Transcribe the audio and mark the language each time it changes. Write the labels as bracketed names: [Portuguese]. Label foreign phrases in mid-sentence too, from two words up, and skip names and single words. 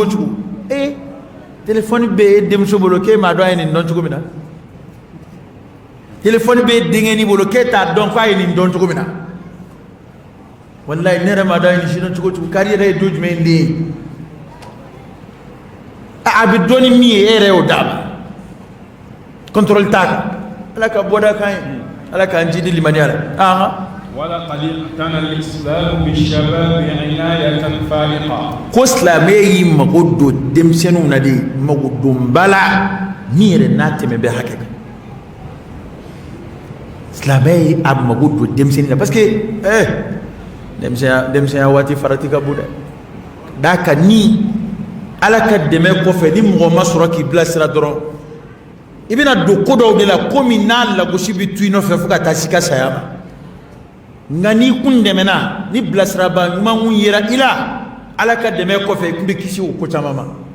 [Bambara] o cogo téléphone bɛ e denmuso bolo k'e m'a dɔn a ye nin dɔn cogo min na téléphone bɛ e denkɛnin bolo k'e t'a dɔn k'a ye nin dɔn cogo min na walayi ne yɛrɛ m'a dɔn a ye nin si dɔn cogo o cogo kari yɛrɛ ye don jumɛn den ye a bɛ dɔn ni min ye e yɛrɛ y'o d'a ma contrôle t'a kan ala ka bɔda kan ye ala k'an jidi limaniya la [Arabic] ولقد اعتنى الإسلام بالشباب عناية فارقة [Bambara] ko silamɛ y'i mago don denmisɛnninw na de mago donba la min yɛrɛ n'a tɛmɛ bɛ hakɛ kan silamɛ ye a mago don denmisɛnnin na [French] parce que [Bambara] denmisɛnya waati farati ka bon dɛ d'a kan ni ala ka dɛmɛ kɔfɛ ni mɔgɔ ma sɔrɔ k'i bilasira dɔrɔn i bɛna don ko dɔw de la komi n'a lagosi bɛ tu i nɔfɛ fo ka taa si ka saya ma nka n'i kun dɛmɛna ni bilasiraba ɲuman kun yera i la ala ka dɛmɛ kɔfɛ i kun bɛ kisi o ko caman ma